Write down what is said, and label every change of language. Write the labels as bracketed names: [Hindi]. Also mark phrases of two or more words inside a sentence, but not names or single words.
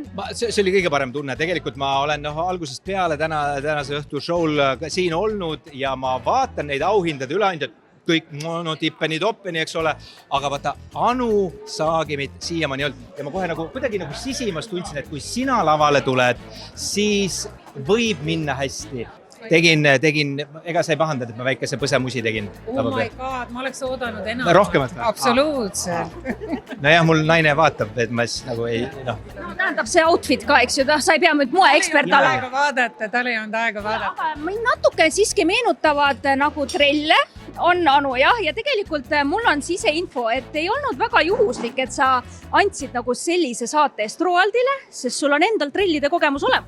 [Estonian] See oli kõige parem tunne. Tegelikult ma olen algusest peale tänase õhtu show'l siin olnud ja ma vaatan neid auhindade üleandjad, kõik tippeni-toppeni, eks ole, aga vaata Anu Saagimit siiamaani ei olnud. Ja ma kohe kuidagi sisimas tundsin, et kui sina lavale tuled, siis võib minna hästi. Tegin, ega sa ei pahandanud, et ma väikese põsemusi tegin? [English] Oh my god, [Estonian] ma oleks oodanud enam. Rohkemat või? Absoluutselt. Nojah, mul naine vaatab, et ma siis ei, No tähendab see outfit ka, eks ju, sa ei pea nüüd moeekspert Tal ei olnud aega vaadata. Aga mind natuke siiski meenutavad nagu trelle, on Anu jah, ja tegelikult mul on siseinfo, et ei olnud väga juhuslik, et sa andsid nagu sellise saate eest Roaldile, sest sul on endal trellide kogemus olemas.